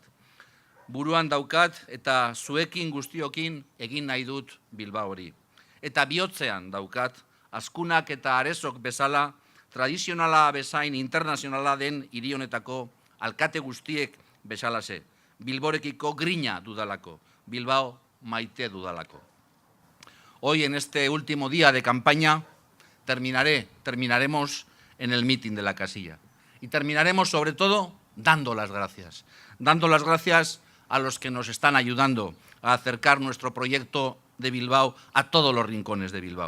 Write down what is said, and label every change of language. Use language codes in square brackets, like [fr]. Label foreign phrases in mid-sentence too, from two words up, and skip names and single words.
[eu] Buruan daukat eta zuekin guztiokin egin nahi dut Bilbao hori. Eta bihotzean daukat, azkunak eta arezok bezala, tradizionala bezain internazionala den hiri honetako alkate guztiek bezalase. Bilborekiko grina dudalako, Bilbao maite dudalako. [es] Hoy, en este último día de campaña, terminaremos en el mitin de la casilla. Y terminaremos sobre todo dando las gracias. Dando las gracias a los que nos están ayudando a acercar nuestro proyecto de Bilbao a todos los rincones de Bilbao.